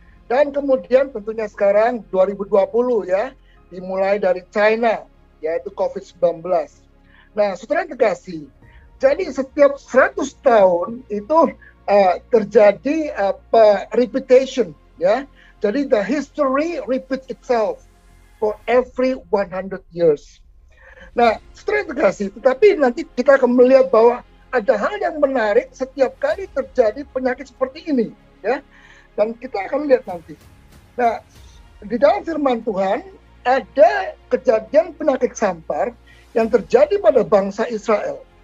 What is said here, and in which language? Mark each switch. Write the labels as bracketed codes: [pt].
[id] Dan kemudian tentunya sekarang 2020, ya, dimulai dari China, yaitu COVID-19. Nah, saudara terkasih, jadi setiap 100 tahun itu terjadi repetition, ya. [en] Jadi the history repeats itself for every 100 years. [id] Nah, saudara terkasih, tetapi nanti kita akan melihat bahwa ada hal yang menarik setiap kali terjadi penyakit seperti ini, ya. Dan kita akan lihat nanti. Nah, di dalam firman Tuhan ada kejadian penyakit sampar yang terjadi pada bangsa Israel.